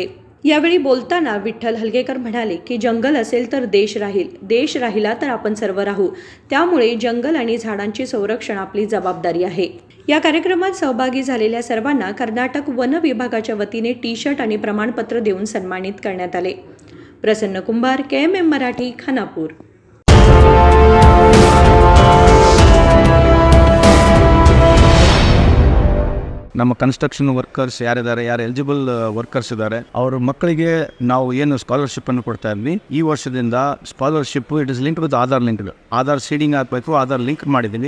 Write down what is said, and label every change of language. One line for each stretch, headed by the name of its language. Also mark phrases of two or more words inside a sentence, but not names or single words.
Marathi: यावेळी बोलताना विठ्ठल हलगेकर म्हणाले की जंगल असेल तर देश राहील, देश राहिला तर आपण सर्व राहू, त्यामुळे जंगल आणि झाडांचे संरक्षण आपली जबाबदारी आहे। या कार्यक्रमात सहभागी झालेल्या सर्वांना कर्नाटक वन विभागाच्या वतीने टी-शर्ट आणि प्रमाणपत्र देऊन सन्मानित करण्यात आले। प्रसन्न कुंभार, KMM मराठी, खानापूर।
Kannada: ನಮ್ಮ
English: construction workers
Kannada: ಯಾರಿದ್ದಾರೆ, ಯಾರು
English: eligible workers
Kannada: ಇದ್ದಾರೆ, ಅವ್ರ ಮಕ್ಕಳಿಗೆ ನಾವು ಏನು ಸ್ಕಾಲರ್ಶಿಪ್ ಅನ್ನು ಕೊಡ್ತಾ ಇದ್ವಿ, ಈ ವರ್ಷದಿಂದ
English: scholarship it is link with Aadhaar link, Aadhaar seeding
Kannada: ಹಾಕಬೇಕು, ಆಧಾರ್ ಲಿಂಕ್ ಮಾಡಿದ್ದೀನಿ।